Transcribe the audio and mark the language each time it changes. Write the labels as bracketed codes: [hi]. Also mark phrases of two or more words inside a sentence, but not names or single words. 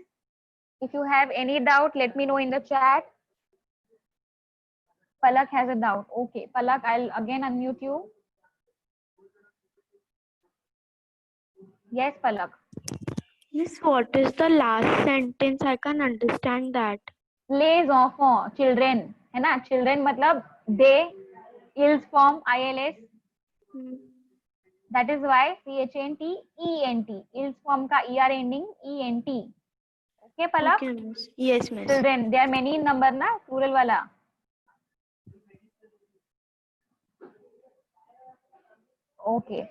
[en] If you have any doubt, let me know in the chat. Palak has a doubt. Okay, Palak, I'll again unmute you. Yes, Palak. Miss, what is the last sentence? I can understand that. [fr] Les enfants, [en] children, [hi] है ना? [en] Children मतलब they, ils form ILS. Hmm. That is why CHNT ENT. Ils form का ER ending ENT. Okay, Palak? Okay, miss. Yes, miss. Children, there are many in number ना, plural वाला. Okay.